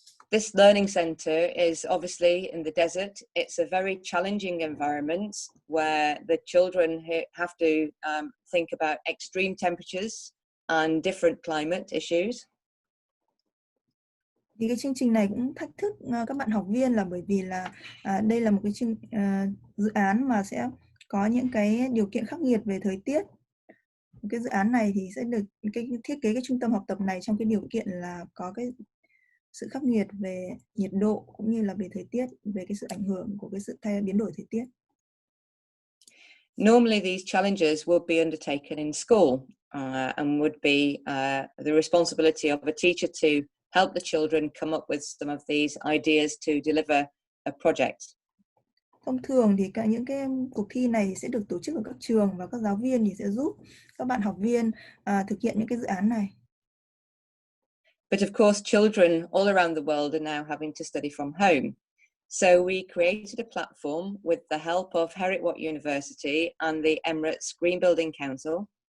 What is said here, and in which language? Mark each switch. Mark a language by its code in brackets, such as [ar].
[en] This learning center is obviously in the desert. It's a very challenging environment where the children have to think about extreme temperatures and different climate issues. [vi] Thì cái chương trình này cũng thách thức các bạn học viên, là bởi vì là đây là một cái dự án mà sẽ có những cái điều kiện khắc nghiệt về thời tiết. Cái dự án này thì sẽ được thiết kế cái trung tâm học tập này trong cái điều kiện là có cái sự khắc nghiệt về nhiệt độ cũng như là về thời tiết, về cái sự ảnh hưởng của cái sự biến đổi thời tiết. [en] Normally these challenges would be undertaken in school and would be the responsibility of a teacher to help the children come up with some of these ideas to deliver a project. [vi] Thông thường thì những cái cuộc thi này sẽ được tổ chức ở các trường, và các giáo viên thì sẽ giúp các bạn học viên thực hiện những cái dự án này. [en] But of course, children all around the world are now having to study from home. So we created a platform with the help of Heriot-Watt University and the Emirates Green Building Council.